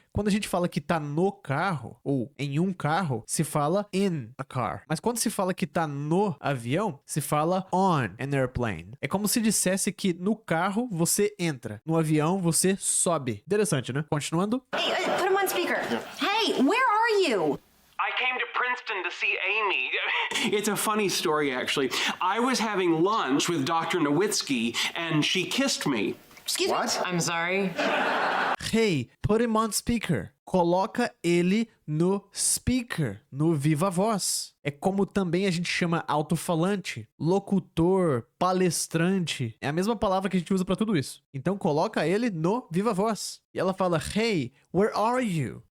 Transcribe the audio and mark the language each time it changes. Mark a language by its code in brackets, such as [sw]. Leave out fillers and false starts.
[pt] Quando a gente fala que tá no carro, ou em um carro, se fala [en] in a car. [pt] Mas quando se fala que tá no avião, se fala [en] on an airplane. [pt] É como se dissesse que no carro você entra, no avião você sobe. Interessante, né? Continuando. [en] Hey, put him on speaker. Hey, where are you? I came to Princeton to see Amy. It's a funny story, actually. I was having lunch with Dr. Nowitzki, and she kissed me. Excuse me? What? I'm sorry. Hey, put him on speaker. [pt] Coloca ele no speaker, no viva voz. É como também a gente chama alto-falante, locutor, palestrante. É a mesma palavra que a gente usa pra tudo isso. Então coloca ele no viva voz. E ela fala, [en] hey, where are you?